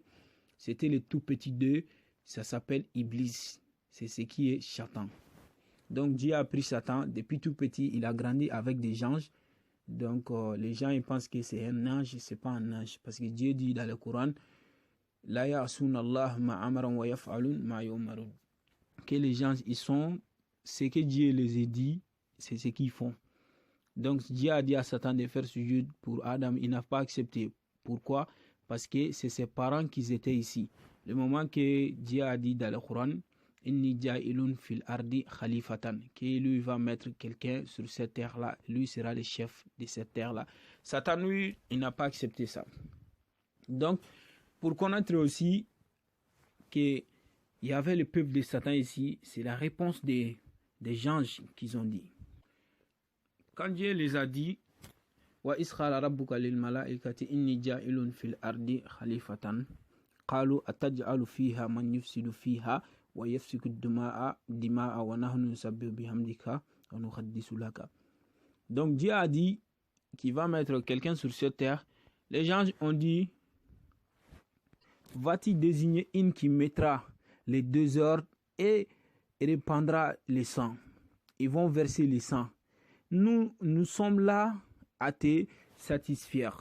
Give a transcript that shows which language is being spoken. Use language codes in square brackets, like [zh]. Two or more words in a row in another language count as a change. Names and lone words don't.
[fr] C'était le tout petit d'eux, ça s'appelle Iblis. C'est ce qui est Satan. Donc Dieu a pris Satan, depuis tout petit, il a grandi avec des anges. Donc les gens ils pensent que c'est un ange, c'est pas un ange. [ar] Parce que Dieu dit dans le Coran, لا يعصون الله ما أمرا ويفعلون ما يؤمرون. [fr] Que les gens ils sont, ce que Dieu les a dit, c'est ce qu'ils font. Donc Dieu a dit à Satan de faire sujoud pour Adam, il n'a pas accepté. Pourquoi? Parce que c'est ses parents qui étaient ici. Le moment que Dieu a dit dans le Coran, [ar] إني جاعل في الأرض خليفة, [fr] que lui va mettre quelqu'un sur cette terre-là, lui sera le chef de cette terre-là. Satan, lui, il n'a pas accepté ça. Donc, pour connaître aussi qu'il y avait le peuple de Satan ici, c'est la réponse des anges qu'ils ont dit. Quand Dieu les a dit, [ar] وإسخرا ربك للملائكة إني جاعل في الأرض خليفة قالوا أتجعل فيها من يفسد فيها ويفسك الدماء ونحن نسبح بحمدك ونقدس لك. [fr] Donc Dieu a dit qu'il va mettre quelqu'un sur cette terre. Les gens ont dit, va-t-il désigner une qui mettra les deux ordres et répandra les sangs. Ils vont verser les sangs. Nous sommes là à te satisfaire.